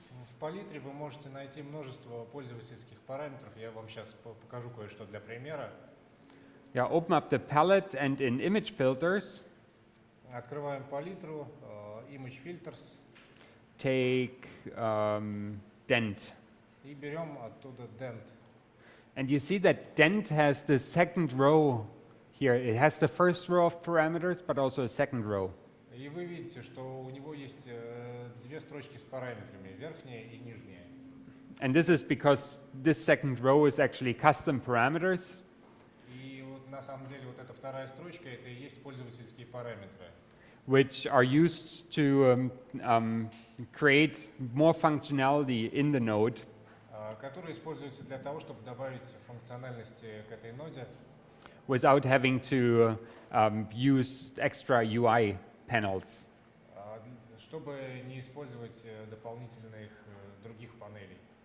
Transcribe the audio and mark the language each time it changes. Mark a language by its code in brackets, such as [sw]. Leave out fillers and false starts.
[ru] В палитре вы можете найти множество пользовательских параметров. Я вам сейчас покажу кое-что для примера. [en] Yeah, open up the palette and in image filters. [ru] Открываем палитру, image filters. [en] Take dent. [ru] И берем оттуда dent. [en] And you see that dent has the second row here. It has the first row of parameters, but also a second row. [ru] И вы видите, что у него есть две строчки с параметрами, верхняя и нижняя. [en] And this is because this second row is actually custom parameters. [ru] И вот на самом деле вот эта вторая строчка, это и есть пользовательские параметры. [en] Which are used to create more functionality in the node. [ru] Которые используются для того, чтобы добавить функциональности к этой ноде. [en] Without having to use extra UI panels. [ru] чтобы не использовать дополнительных других панелей.